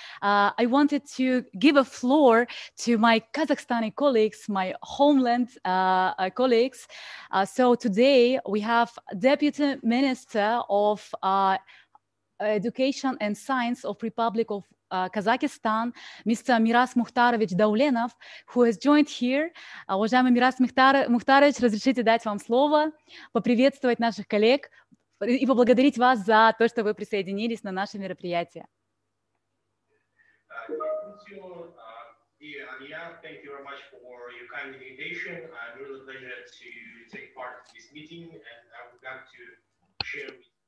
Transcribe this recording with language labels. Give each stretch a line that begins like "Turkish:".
English: I wanted to give a floor to my Kazakhstani colleagues, my homeland colleagues. So today we have Deputy Minister of Education and Science of Republic of Kazakhstan, Mr. Miras Mukhtarovich Daulenov, who has joined here.
Russian: Уважаемый Мирас Мухтарович, разрешите дать вам слово, поприветствовать наших коллег и поблагодарить вас за то, что вы присоединились на наше мероприятие.
English: Thank you very much for your kind invitation. I'm really pleasure to take part in this meeting, and I would like to share with